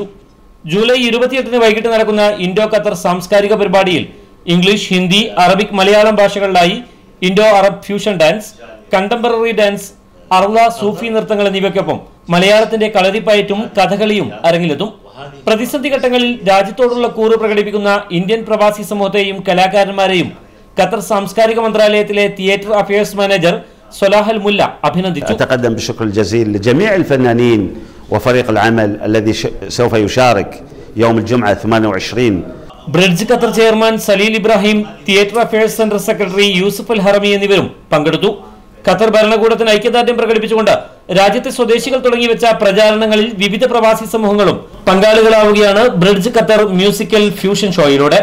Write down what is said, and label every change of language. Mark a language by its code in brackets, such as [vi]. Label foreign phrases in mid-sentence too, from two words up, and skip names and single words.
[ml] ജൂലൈ 28-ന് വൈകിട്ട് നടക്കുന്ന ഇൻഡോ ഖത്തർ സാംസ്കാരിക പരിപാടിയിൽ ഇംഗ്ലീഷ്, ഹിന്ദി, അറബിക്, മലയാളം ഭാഷകളിലായി [en] Indo Arab fusion dance, contemporary dance, [ml] അർള, സൂഫി നൃത്തങ്ങൾ എന്നിവയ്ക്കൊപ്പം മലയാളത്തിന്റെ കളരിപ്പയറ്റും കഥകളിയും അരങ്ങിലെത്തും. പ്രതിസന്ധി ഘട്ടങ്ങളിൽ രാജ്യത്തോടുള്ള കൂറ് പ്രകടിപ്പിക്കുന്ന ഇന്ത്യൻ പ്രവാസി സമൂഹത്തെയും കലാകാരന്മാരെയും ഖത്തർ സാംസ്കാരിക മന്ത്രാലയത്തിലെ [en] theatre affairs manager [ml] സൊലാഹൽ മുല്ല അഭിനന്ദിച്ചു. [ar] أتقدم بالشكر الجزيل لجميع الفنانين وفريق العمل الذي سوف يشارك يوم الجمعة 28. [ml] ബ്രിഡ്ജ് ഖത്തർ ചെയർമാൻ സലീൽ ഇബ്രാഹിം, തിയേറ്റർ അഫയേഴ്സ് സെന്റർ സെക്രട്ടറി യൂസുഫ് അൽ ഹറമി എന്നിവരും പങ്കെടുത്തു. ഖത്തർ ഭരണകൂടത്തിന് ഐക്യദാർഢ്യം പ്രകടിപ്പിച്ചുകൊണ്ട് രാജ്യത്തെ സ്വദേശികൾ തുടങ്ങിവെച്ച പ്രചാരണങ്ങളിൽ വിവിധ പ്രവാസി സമൂഹങ്ങളും പങ്കാളികളാവുകയാണ് ബ്രിഡ്ജ് ഖത്തർ [en] musical fusion show.